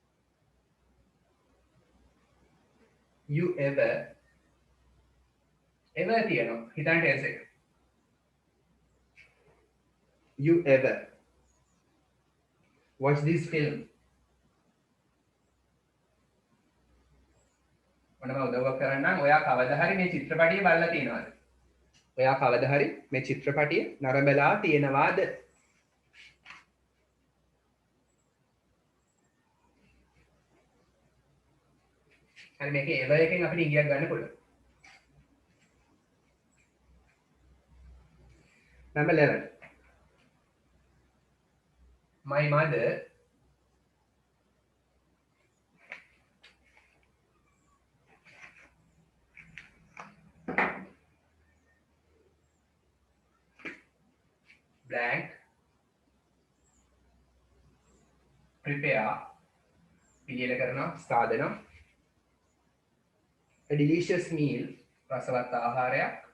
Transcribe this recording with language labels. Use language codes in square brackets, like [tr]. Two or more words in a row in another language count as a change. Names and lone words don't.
[en] you ever ever [si] තියෙනවා. හිතන්න tense එක. [en] You ever watch this film? [si] මොනම උදව්වක් කරන්නම් ඔයා කවදා හරි මේ චිත්‍රපටිය බලලා තියෙනවද? ඔයා කවදා හරි මේ චිත්‍රපටිය නරඹලා තියෙනවාද? හරි මේකේ ever එකෙන් අපිට ඉංග්‍රීසියක් ගන්න පුළුවන්. [en] Number 11. My mother blank prepare [si] පිළියෙල කරනවා සාදනවා [en] a delicious meal [si] රසවත් ආහාරයක්